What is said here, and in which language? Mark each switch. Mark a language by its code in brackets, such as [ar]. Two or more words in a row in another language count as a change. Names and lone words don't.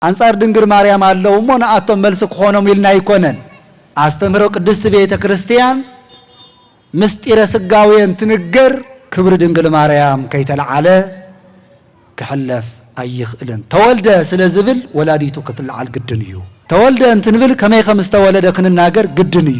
[ti] አንጻር ድንግል ማርያም አለው ሞና አቶም መልስ ሆኖም ይልና ይኮነን አስተምሮ ቅድስት ቤተ ክርስቲያን ምስጢረ ስጋዌን ትንገር ክብር ድንግል ማርያም ከይተልዓለ ክሕለፍ አይኽእልን ተወልደ ስለዝብል ወላዲቱ ክትልዓል ግድን እዩ ተወልደ እንትንብል ከመይ ከምስተወለደ ክንናገር ግድን እዩ